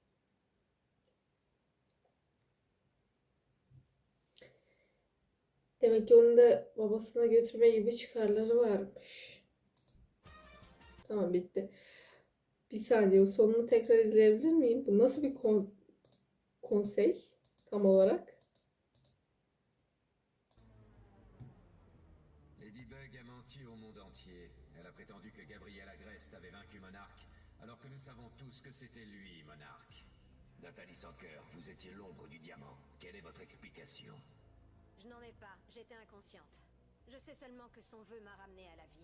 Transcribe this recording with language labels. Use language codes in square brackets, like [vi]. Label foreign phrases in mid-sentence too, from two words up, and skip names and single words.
[tr] Demek ki onun da babasına götürme gibi çıkarları varmış. Tamam, bitti. Bir saniye, o sonunu tekrar izleyebilir miyim? Bu nasıl bir konsey tam olarak? [fr] Ladybug a menti au monde entier. Elle a prétendu que Gabriel Agreste avait vaincu Monarque, alors que nous savons tous que c'était lui, Monarque. Nathalie Sanker, vous étiez l'ombre du diamant. Quelle est votre explication? Je n'en ai pas, j'étais inconsciente. Je sais seulement que son vœu m'a ramenée à la vie.